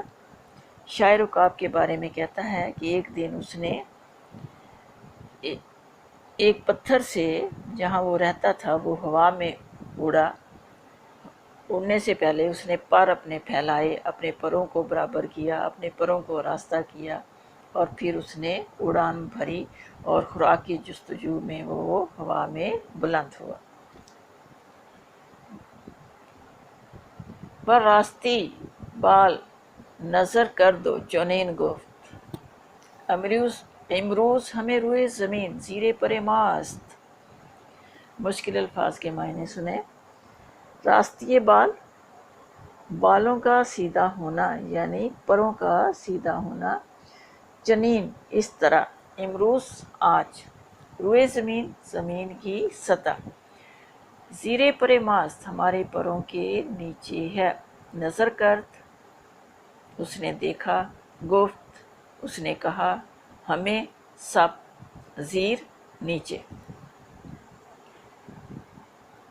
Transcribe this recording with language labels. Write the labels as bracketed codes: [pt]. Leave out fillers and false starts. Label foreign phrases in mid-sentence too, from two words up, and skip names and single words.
[ur] شاعر عقاب کے بارے میں کہتا ہے کہ ایک دن اس نے ایک پتھر سے جہاں وہ رہتا تھا وہ ہوا میں اڑا، اڑنے سے پہلے اس نے پر اپنے پھیلائے، اپنے پروں کو برابر کیا، اپنے پروں کو راستہ کیا، اور پھر اس نے اڑان بھری اور خوراک کی جستجو میں وہ ہوا میں بلند ہوا۔ [fa] بر راستی بال نظر کر دو چنین گفت، امروز ہمیں روئے زمین زیر پر ماست۔ [ur] مشکل الفاظ کے معنی سنیں۔ [fa] راستی بال، [ur] بالوں کا سیدھا ہونا یعنی پروں کا سیدھا ہونا، چنین اس طرح، امروز آج، [fa] روئے زمین [ur] زمین کی سطح، [fa] زیر پر ماست [ur] ہمارے پروں کے نیچے ہے، [fa] نظر کرد [ur] اس نے دیکھا، گفت اس نے کہا، ہمیں سب، زیر نیچے۔